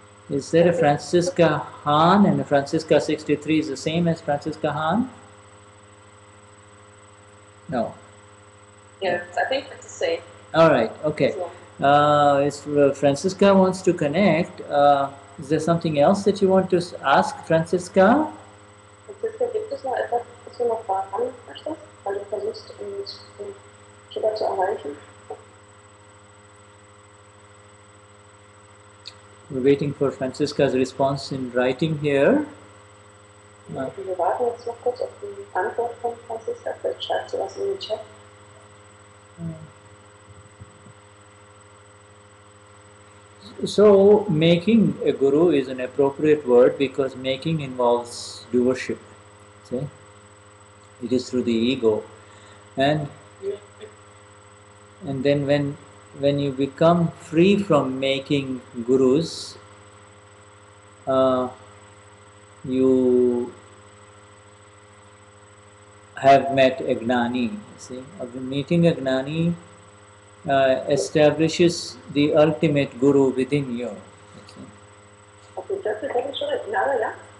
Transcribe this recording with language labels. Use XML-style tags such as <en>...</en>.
<en>Is there a Francisca Han, and a Francisca 63 is the same as Francisca Han? No. Yes, I think it's the same. All right, okay. If Francisca wants to connect, is there something else that you want to ask Francisca?</en> <de>Franziska, gibt es noch etwas, was du noch fragen möchtest, weil du versuchst, uns Kinder zu erreichen?</de> <en>We're waiting for Francisca's response in writing here.</en> <de>Wir warten jetzt noch kurz auf die Antwort von Franziska. Vielleicht schreibt sie was in den Chat.</de> <en>So, making a guru is an appropriate word because making involves doership. See? It is through the ego. And then when you become free from making gurus, you have met a Gnani. See? Meeting a Gnani establishes the ultimate guru within you.</en> <de>Okay, das ist schon Gnade, ja?</de>